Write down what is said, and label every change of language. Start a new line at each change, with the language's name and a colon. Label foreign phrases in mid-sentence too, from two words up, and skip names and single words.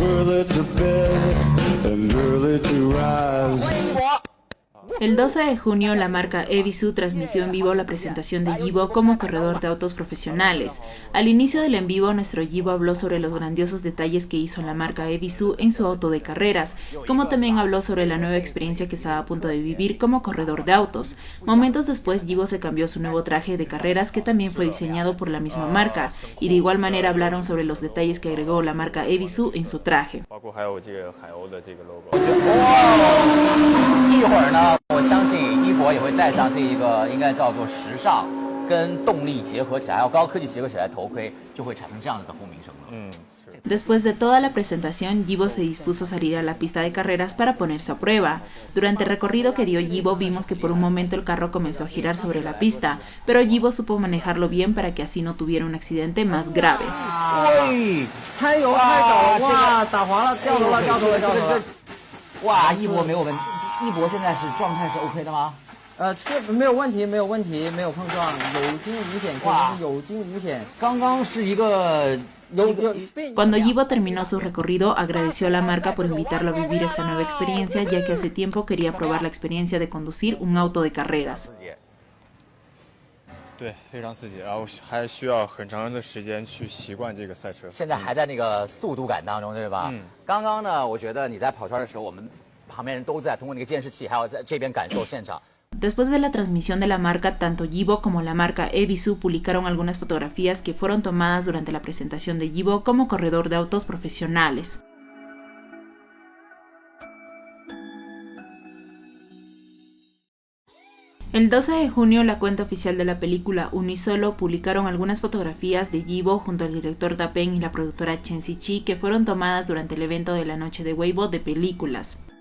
English: Early to bed and early to rise.
Spanish: El 12 de junio, la marca Ebisu transmitió en vivo la presentación de Yibo como corredor de autos profesionales. Al inicio del en vivo, nuestro Yibo habló sobre los grandiosos detalles que hizo la marca Ebisu en su auto de carreras, como también habló sobre la nueva experiencia que estaba a punto de vivir como corredor de autos. Momentos después, Yibo se cambió su nuevo traje de carreras que también fue diseñado por la misma marca, y de igual manera hablaron sobre los detalles que agregó la marca Ebisu en su traje.
Chinese: 我相信一博也会戴上这一个应该叫做时尚跟动力结合起来，还有高科技结合起来的头盔，就会产生这样子的轰鸣声了。
Spanish: Después de toda la presentación, Yibo se dispuso a salir a la pista de carreras para ponerse a prueba. Durante el recorrido que dio Yibo vimos que por un momento el carro comenzó a girar sobre la pista, pero Yibo supo manejarlo bien para que así no tuviera un accidente más grave.
Chinese: 太油太陡了，哇，打滑了，掉头了，掉头了，掉头了。哇，一博没有问题，一博现在是状态是 OK 的吗？这个没有问题，没有问题，没有碰撞，有惊无险，肯定是有惊无险。刚刚是一个。
Spanish: Cuando Yibo terminó su recorrido, agradeció a la marca por invitarlo a vivir esta nueva experiencia, ya que hace tiempo quería probar la experiencia de conducir un auto de carreras.
Chinese: 对，非常刺激，然后还需要很长的时间去习惯这个赛车。现在还在那个速度感当中，对吧？刚刚呢，我觉得你在跑圈的时候，我们旁边人都在通过那个监视器，还有在这边感受现场。
Spanish: Después de la transmisión de la marca, tanto Yibo como la marca Ebisu publicaron algunas fotografías que fueron tomadas durante la presentación de Yibo como corredor de autos profesionales. El 12 de junio, la cuenta oficial de la película Uno y Solo publicaron algunas fotografías de Yibo junto al director Dapen y la productora Chen Ziqi que fueron tomadas durante el evento de la noche de Weibo de películas.